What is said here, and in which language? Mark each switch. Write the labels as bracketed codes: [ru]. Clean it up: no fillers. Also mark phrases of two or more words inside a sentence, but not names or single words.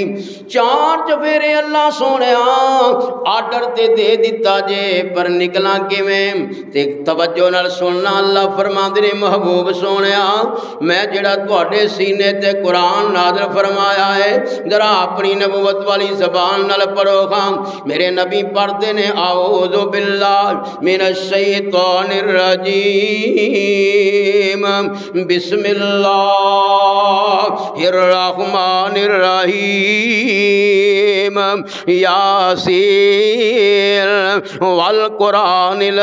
[pa] 4 چفیرے اللہ سوہنے آرڈر تے دے دتا جے، پر نکلا کیویں تے توجہ نال سننا. اللہ فرماندے نے محبوب سوہنے، میں جیہڑا تہاڈے سینے تے قرآن نازل فرمایا ہے، ذرا اپنی نبوت والی زبان نال پڑھو. میرے نبی پڑھتے نے, [ar] أعوذ بالله من الشيطان الرجيم، بسم الله الرحمن الرحيم، يس والقرآن